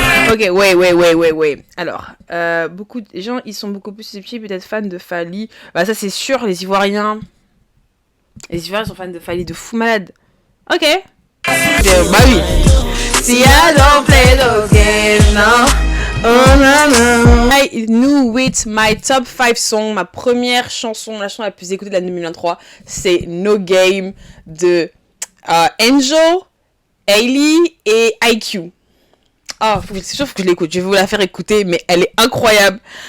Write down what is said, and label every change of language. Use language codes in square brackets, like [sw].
[fr] Ok, ouais. Alors, beaucoup de gens, ils sont beaucoup plus susceptibles d'être fans de Fally. Bah ça c'est sûr, les Ivoiriens. Les Ivoiriens sont fans de Fally de fou malade. Ok. Bah oui. [en] See, I don't play those games, no. Oh, no. I knew it, my top 5 songs, [fr] ma première chanson, la chanson la plus écoutée de l'année 2023, c'est No Game de Angel, Hailey et IQ. Oh, c'est sûr que je l'écoute, je vais vous la faire écouter, mais elle est incroyable.